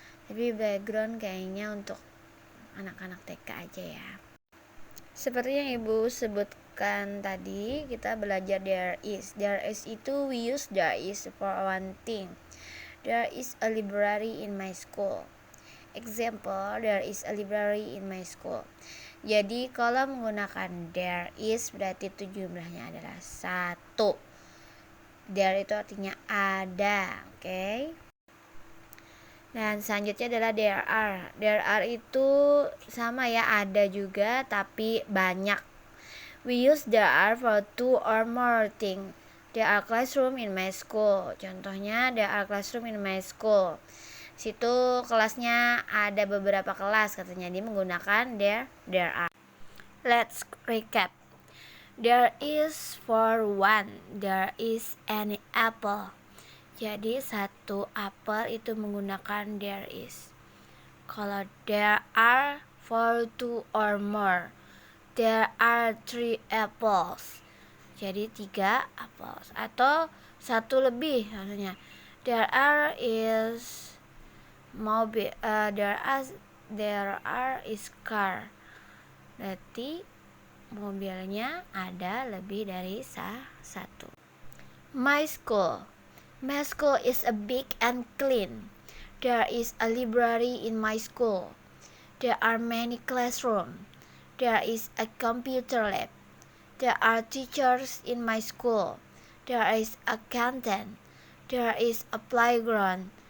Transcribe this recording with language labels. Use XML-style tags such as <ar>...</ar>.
<id>Tapi background kayaknya untuk anak-anak TK aja ya. Seperti yang Ibu sebutkan tadi, kita belajar there is.</id> <en>There is itu we use there is for one thing. There is a library in my school. Example, there is a library in my school.</en> <id>Jadi kalau menggunakan there is berarti itu jumlahnya adalah 1. There itu artinya ada, oke? Dan selanjutnya adalah there are. There are itu sama ya, ada juga tapi banyak.</id> <en>We use there are for 2 or more things. There are classroom in my school.</en> <id>Contohnya</id> <en>there are classroom in my school.</en> <id>Situ kelasnya ada beberapa kelas katanya, dia menggunakan there are.</id> <en>Let's recap. There is for one, there is an apple.</en> <id>Jadi 1 apel itu menggunakan there is.</id> <en>Kalau there are for 2 or more, there are 3 apples.</en> <id>Jadi 3 apples atau 1 lebih maksudnya.</id> <en>There are is mobil, there are is car.</en> <id>Berarti mobilnya ada lebih dari 1.</id> <en>My school. My school is a big and clean. There is a library in my school. There are many classrooms. There is a computer lab. There are teachers in my school. There is a canteen. There is a playground.</en>